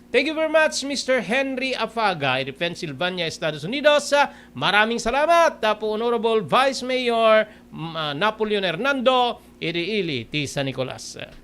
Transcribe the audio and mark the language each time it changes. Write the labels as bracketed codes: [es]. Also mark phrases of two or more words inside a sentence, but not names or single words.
[en] Thank you very much, Mr. [ilo] Henry Afaga, iti Pennsylvania, Estados Unidos. [tl] Maraming salamat po, [ilo] Honorable Vice Mayor Napoleon Hernando, iti Ili ti San Nicolas.